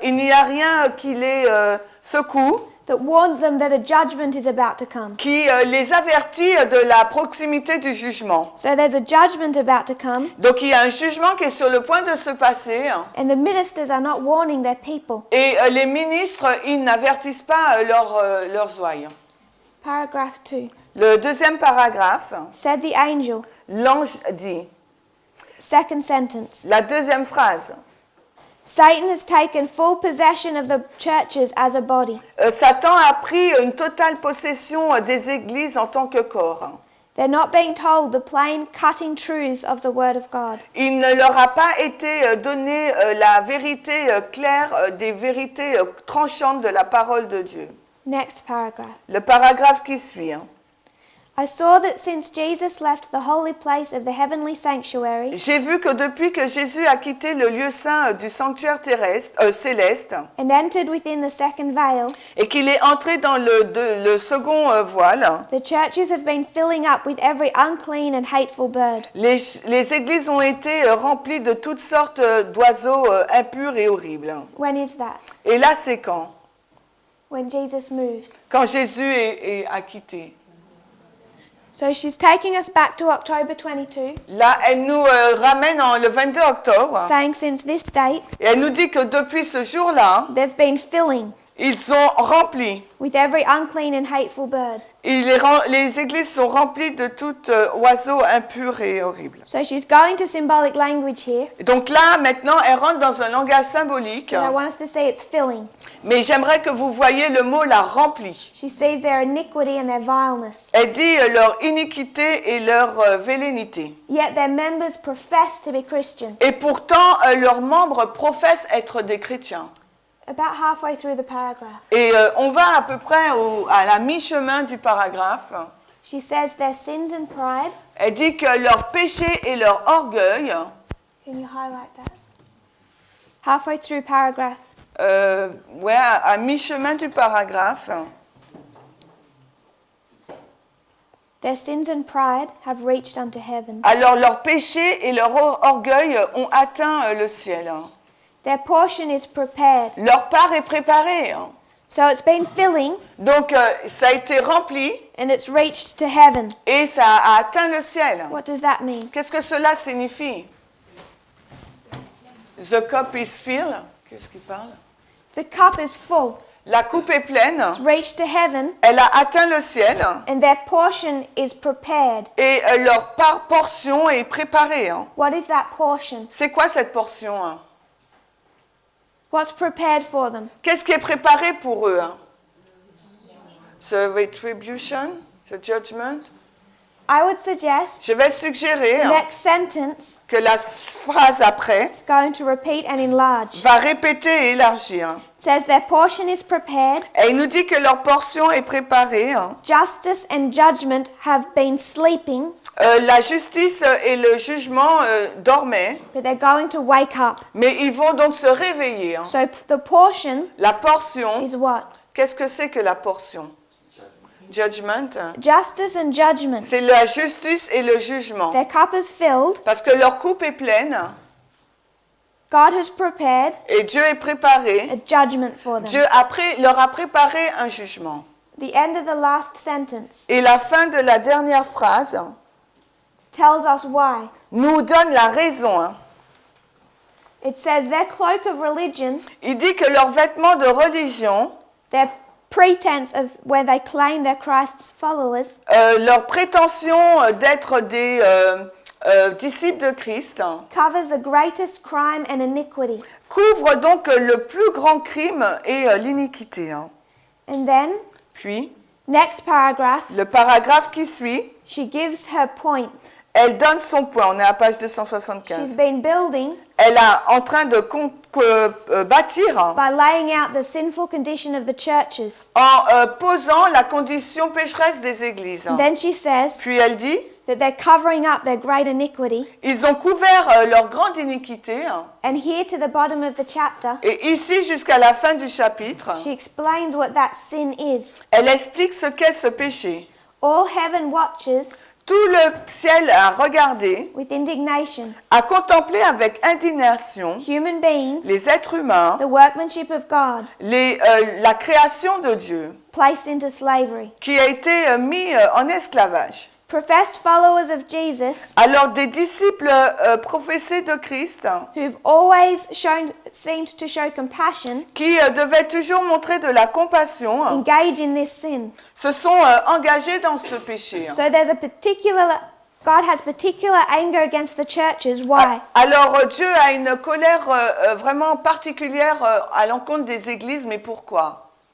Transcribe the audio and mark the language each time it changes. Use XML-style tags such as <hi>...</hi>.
<fr>Il n'y a rien qui les secoue,</fr> <en>that warns them that a judgment is about to come.</en> <fr>qui les avertit de la proximité du jugement.</fr> <en>So there's a judgment about to come,</en> <fr>Donc il y a un jugement qui est sur le point de se passer,</fr> <en>and the ministers are not warning their people.</en> <fr>et les ministres, ils n'avertissent pas leurs ouailles.</fr> <en>Paragraph 2.</en> <fr>Le deuxième paragraphe,</fr> <en>Said the angel,</en> <fr>l'ange dit,</fr> <en>second sentence,</en> <fr>la deuxième phrase,</fr> <en>Satan has taken full possession of the churches as a body.</en> <fr>Satan a pris une totale possession des églises en tant que corps.</fr> <en>They're not being told the plain, cutting truths of the Word of God.</en> <fr>Il ne leur a pas été donné la vérité claire, des vérités tranchantes de la parole de Dieu.</fr> <en>Next paragraph.</en> <fr>Le paragraphe qui suit.</fr> <en>I saw that since Jesus left the holy place of the heavenly sanctuary</en> <fr>J'ai vu que depuis que Jésus a quitté le lieu saint du sanctuaire céleste</fr> <en>and entered within the second veil,</en> <fr>et qu'il est entré dans le second voile,</fr> <en>the churches have been filling up with every unclean and hateful bird.</en> <fr>les églises ont été remplies de toutes sortes d'oiseaux impurs et horribles.</fr> <en>When is that?</en> <fr>Et là, c'est quand?</fr> <en>When Jesus moves.</en> <fr>Quand Jésus a quitté.</fr> <en>So she's taking us back to October 22,</en> <fr>Là, elle nous ramène le 22 octobre</fr> <en>saying since this date,</en> <fr>et elle nous dit que depuis ce jour-là,</fr> <en>they've been filling</en> <fr>Ils sont remplis.</fr> <en>with every unclean and hateful bird.</en> <fr>Les églises sont remplies de tout oiseau impur et horrible.</fr> <en>So she's going to symbolic language here.</en> <fr>Donc là, maintenant, elle rentre dans un langage symbolique.</fr> <en>And I want us to see it's filling.</en> <fr>Mais j'aimerais que vous voyiez le mot la remplie.</fr> <en>She sees their iniquity and their vileness.</en> <fr>Elle dit leur iniquité et leur vellénité.</fr> <en>Yet their members profess to be Christian.</en> <fr>Et pourtant, leurs membres professent être des chrétiens.</fr> <en>About halfway through the paragraph,</en> <fr>Et on va à peu près à la mi-chemin du paragraphe.</fr> <en>she says their sins and pride.</en> <fr>Elle dit que leur péché et leur orgueil,</fr> <en>Can you highlight that? Halfway through paragraph.</en> <fr>ouais, à mi-chemin du paragraphe,</fr> <en>Their sins and pride have reached unto heaven.</en> <fr>alors leur péché et leur orgueil ont atteint le ciel.</fr> <en>Their portion is prepared.</en> <fr>Leur part est préparée.</fr> <en>So it's been filling</en> <fr>Donc ça a été rempli</fr> <en>and it's reached to heaven.</en> <fr>et ça a atteint le ciel.</fr> <en>What does that mean?</en> <fr>Qu'est-ce que cela signifie?</fr> <en>The cup is filled.</en> <fr>Qu'est-ce qu'il parle?</fr> <en>The cup is full.</en> <fr>La coupe est pleine.</fr> <en>It's reached to heaven</en> <fr>Elle a atteint le ciel</fr> <en>and their portion is prepared.</en> <fr>et leur portion est préparée.</fr> <en>What is that portion?</en> <fr>C'est quoi cette portion?</fr> <en>What's prepared for them?</en> <fr>Qu'est-ce qui est préparé pour eux?</fr> <en>The retribution, the judgment. I would suggest</en> <fr>Je vais suggérer</fr> <en>the next sentence</en> <fr>que la phrase après</fr> <en>is going to repeat and enlarge.</en> <fr>va répéter et élargir.</fr> <en>It says their portion is prepared,</en> <fr>Et il nous dit que leur portion est préparée.</fr> <en>justice and judgment have been sleeping,</en> <fr>La justice et le jugement dormaient,</fr> <en>but they're going to wake up.</en> <fr>mais ils vont donc se réveiller.</fr> <en>So the portion</en> <fr>La portion,</fr> <en>is what?</en> <fr>qu'est-ce que c'est que la portion?</fr> <en>Judgment. Justice and judgment.</en> <fr>C'est la justice et le jugement.</fr> <en>Their cup is filled,</en> <fr>Parce que leur coupe est pleine</fr> <en>God has prepared</en> <fr>et Dieu est préparé.</fr> <en>a judgment for them.</en> <fr>Dieu leur a préparé un jugement.</fr> <en>The end of the last sentence</en> <fr>Et la fin de la dernière phrase</fr> <en>tells us why.</en> <fr>nous donne la raison.</fr> <en>It says their cloak of religion,</en> <fr>Il dit que leurs vêtements de religion,</fr> <en>their pretense of where they claim they're Christ's followers,</en> <fr>leur prétention d'être des disciples de Christ,</fr> <en>covers the greatest crime and iniquity.</en> <fr>couvre donc le plus grand crime et l'iniquité.</fr> <en>And then,</en> <fr>Puis,</fr> <en>next paragraph,</en> <fr>le paragraphe qui suit,</fr> <en>she gives her point.</en> <fr>elle donne son point. On est à page</fr> <en>She's</en> <fr>275.</fr> <en>been building</en> <fr>Elle est en train de bâtir</fr> <en>by laying out the sinful condition of the churches.</en> <fr>en posant la condition pécheresse des églises.</fr> <en>Then she says</en> <fr>Puis elle dit,</fr> <en>that they're covering up their great iniquity.</en> <fr>ils ont couvert leur grande iniquité.</fr> <en>And here to the bottom of the chapter,</en> <fr>Et ici, jusqu'à la fin du chapitre,</fr> <en>she explains what that sin is.</en> <fr>elle explique ce qu'est ce péché.</fr> <en>All heaven watches</en> <fr>Tout le ciel a regardé,</fr> <en>with indignation</en> <fr>a contemplé avec indignation</fr> <en>human beings,</en> <fr>les êtres humains,</fr> <en>the workmanship of God,</en> <fr>la création de Dieu</fr> <en>placed into slavery.</en> <fr>qui a été mis en esclavage.</fr> <en>Professed followers of Jesus,</en> <fr>Alors des disciples professés de Christ</fr> <en>who've always seemed to show compassion,</en> <fr>qui devaient toujours montrer de la compassion</fr> <en>engage in this sin.</en> <fr>se sont engagés dans ce péché.</fr> <en>So there's God has particular anger against the churches. Why?</en> <fr>Alors Dieu a une colère vraiment particulière à l'encontre des églises, mais pourquoi?</fr>